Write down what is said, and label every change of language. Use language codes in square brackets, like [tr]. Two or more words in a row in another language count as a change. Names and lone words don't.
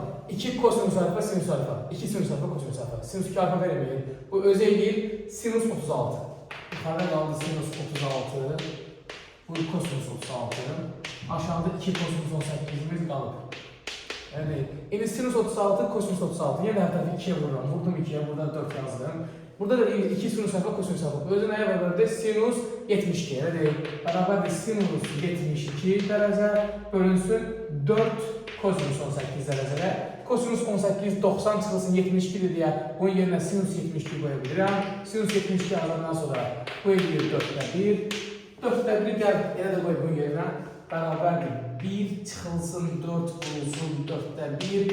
[az] 2 kosinus alfa, sinus alfa. 2 sinus alfa, kosinus alfa. Sinus 2 alfa vermeyin. Bu özü eləyir sinus 36. Yukarıda qaldı sinus 36. Bu kosinus 36. Aşağıda 2 kosinus 18'imiz qalıb. Yani indi sinus 36, kosinus 36. [tr] Yine her tarafı 2'ye vururum. Vurdum 2'ye, buradan 4 yazdım. Burada da 2 sinus alfa, kosinus alfa. Özü neye beraber de sinus 72. Yani beraber de sinus 72 derece bölünsün 4 kosinus 18 derecələ. [az] Kosinus 18 90 çıxılsın 72'dir deyə bunun yerinə sinus 72 qoyabilirim. Sinus 72 yazandan sonra bu eləyir 4'də 1. 4'də 1 gəl elə də qoy bunun yerinə. Bərabərdir 1 çıxılsın 4 vurulsun 4'də 1.